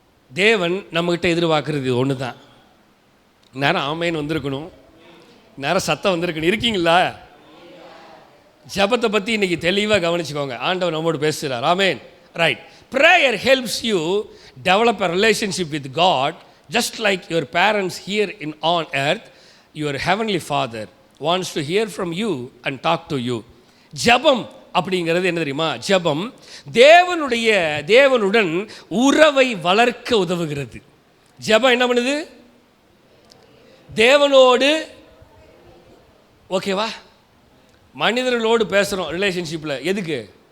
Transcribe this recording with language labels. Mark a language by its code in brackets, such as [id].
[ta] தேவன் நம்மகிட்ட எதிர்பார்க்குறது ஒன்று தான். நேரம் ஆமேன்னு வந்திருக்கணும், நேரம் சத்தம் வந்திருக்கணும். இருக்கீங்களா? ஜெபத்தை பற்றி இன்றைக்கி தெளிவாக கவனிச்சுக்கோங்க. ஆண்டவர் நம்மோடு பேசுகிறார். ஆமேன். Right. [en] Prayer helps you develop a relationship with God, just like your parents here in on earth. Your heavenly father wants to hear from you and talk to you. [ta] ஜெபம் அப்படிங்கிறது என்ன தெரியுமா? ஜெபம் தேவனுடன் உறவை வளர்க்க உதவுகிறது. ஜெபம் என்ன பண்ணுது? தேவனோடு, ஓகேவா, மனிதர்களோடு பேசுகிறோம் ரிலேஷன்ஷிப்பில். எதுக்கு?